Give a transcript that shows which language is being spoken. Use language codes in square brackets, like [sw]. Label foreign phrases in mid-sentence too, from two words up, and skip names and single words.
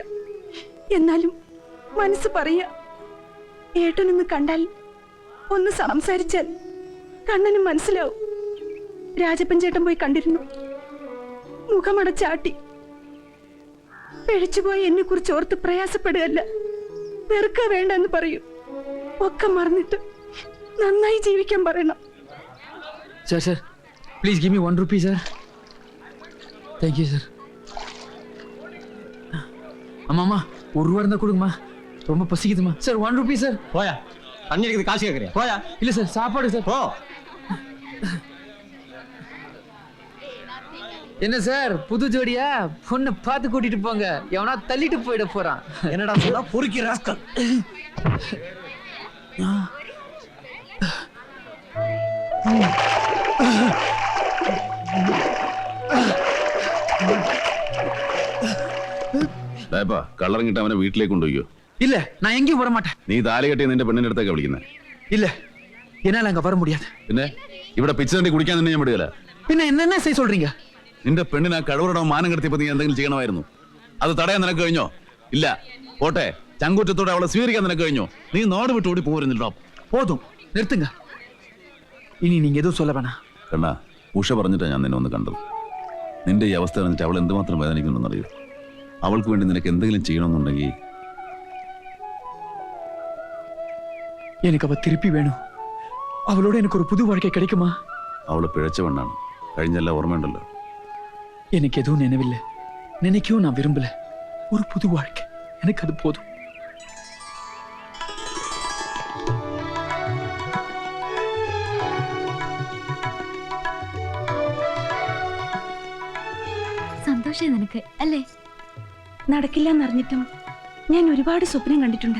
[ml] എന്നാലും മനസ്സ് പറയാ, ഏട്ടനൊന്ന് കണ്ടാൽ, ഒന്ന് സംസാരിച്ചാൽ കണ്ണന് മനസ്സിലാവും. രാജപ്പൻ ചേട്ടൻ പോയി കണ്ടിരുന്നു. മുഖമടച്ചാട്ടി. പിഴച്ചുപോയി എന്നെ കുറിച്ച് ഓർത്ത് പ്രയാസപ്പെടുകയല്ല, വെറുക്ക വേണ്ടെന്ന് പറയൂ. ഒക്കെ മറന്നിട്ട് നന്നായി ജീവിക്കാൻ പറയണം. [en] Sir, please give me 1 rupee, sir. Thank you, sir. [ta] அம்மா 1 ரூபா இருந்தா கொடுங்கம்மா, ரொம்ப பசிக்குதுமா. சார் 1 ரூபி சார். போயா, தண்ணி இருக்குது, காசு கேட்கறியா? போயா. இல்ல சார், சாப்பாடு சார். போ. என்ன சார், புது ஜோடியா? பொண்ணு பார்த்து கூட்டிட்டு போங்க, எவனா தள்ளிட்டு போயிட போறான். என்னடா சொன்னா? பொறுக்கி ராஸ்கல். [ml] കള്ളറിങ്ങിട്ട് അവനെ വീട്ടിലേക്ക് കൊണ്ടുപോയോ? [ta] இல்ல, நான் எங்கேயும் வர மாட்டேன். [ml] നീ താലി കെട്ടിയ നിന്റെ പെണ്ണിന്റെ അടുത്തൊക്കെ വിളിക്കുന്നത്? [ta] இல்ல, என்னால அங்க வர முடியாது. [ml] പിന്നെ ഇവിടെ പിച്ച തണ്ടി കുടിക്കാൻ തന്നെ ഞാൻ വിടുകയില്ല. [ta] பின்ன என்ன செய்ய சொல்றீங்க? [ml] നിന്റെ പെണ്ണിന് ആ കഴിവറടോ മാനം കെടുത്തിയപ്പോ നീ എന്തെങ്കിലും ചെയ്യണമായിരുന്നു. അത് തടയാൻ നിനക്ക് കഴിഞ്ഞോ? ഇല്ല. പോട്ടെ, ചങ്കൂറ്റത്തോടെ അവളെ സ്വീകരിക്കാൻ നിനക്ക് കഴിഞ്ഞോ? നീ നാട് വിട്ട് ഓടി പോരുന്നിട്ടോ. [ta] போதும் நிறுத்துங்க. இனி நீங்க எதுவும் சொல்ல வேணாம். [ml] കണ്ണാ, ഉഷ പറഞ്ഞിട്ടാ ഞാൻ നിന്നെ ഒന്ന് കണ്ടത്. നിന്റെ ഈ അവസ്ഥ കണ്ടിട്ട് അവൾ എന്തുമാത്രം വേദനിക്കുന്നുണ്ടെന്നറിയോ? അവൾക്ക് വേണ്ടി നിനക്ക് എന്തെങ്കിലും ചെയ്യണമെന്നുണ്ടെങ്കിൽ [ta] எனக்கு அவ திருப்பி வேணும். அவளோட எனக்கு ஒரு புது வாழ்க்கை கிடைக்குமா? [ml] അവള് പിഴച്ച പെണ്ണാണ്. കഴിഞ്ഞെല്ലാം ഓർമ്മയുണ്ടല്ലോ. [ta] எனக்கு எதுவும் நினைவில்லை. நினைக்கவும் நான் விரும்பல. ஒரு புது வாழ்க்கை எனக்கு அது போதும். [ml] സന്തോഷം നിനക്ക് അല്ലേ? നടക്കില്ല എന്നറിഞ്ഞിട്ടും ഞാൻ ഒരുപാട് സ്വപ്നം കണ്ടിട്ടുണ്ട്.